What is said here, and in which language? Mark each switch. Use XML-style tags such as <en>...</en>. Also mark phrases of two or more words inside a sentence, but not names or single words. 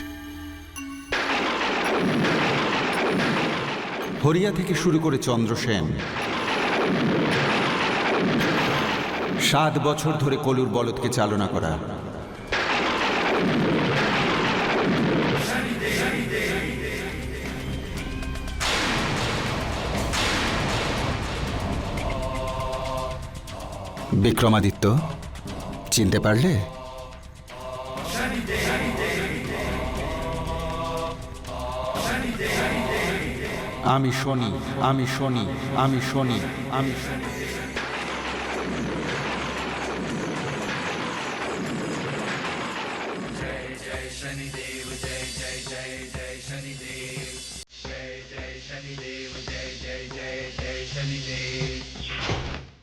<bn>হরিয়া থেকে শুরু করে চন্দ্রসেন, 7 বছর ধরে কলুর বলদকে চালনা করা, বিক্রমাদিত্য, চিনতে পারলে? আমি শনি, আমি শনি, আমি শনি, আমি শনি।</bn> <hi>शनिदेव जय जय जय जय शनिदेव जय जय शनिदेव जय जय जय जय शनिदेव।</hi>